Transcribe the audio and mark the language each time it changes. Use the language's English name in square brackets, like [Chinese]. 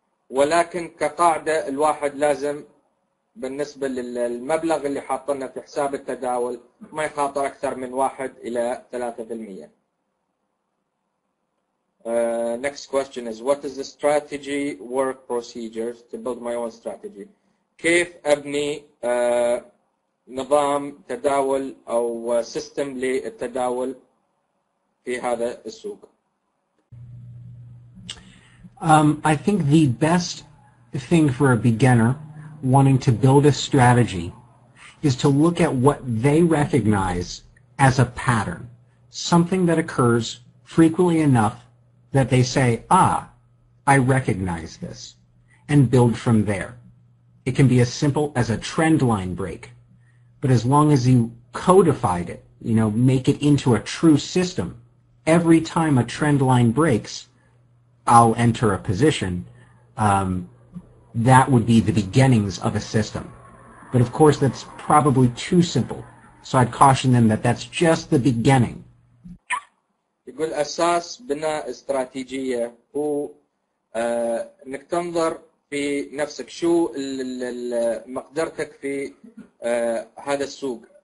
[Arabic] ولكن كقاعدة الواحد لازم بالنسبة للمبلغ اللي حاطنه في حساب التداول ما يخاطر أكثر من 1 إلى 3%. [English] Next question is, what is the strategy work procedures to build my own strategy? [Arabic] كيف أبني نظام تداول أو سيستم للتداول في هذا السوق؟ [English] I think the best thing for a beginner wanting to build a strategy is to look at what they recognize as a pattern, something that occurs frequently enough that they say, I recognize this, and build from there. It can be as simple as a trend line break, but as long as you codified it, make it into a true system, every time a trend line breaks, I'll enter a position. That would be the beginnings of a system. But of course, that's probably too simple. So I'd caution them that that's just the beginning. [Arabic] يقول أساس بناء استراتيجية هو إنك تنظر في نفسك، شو مقدرتك في هذا السوق.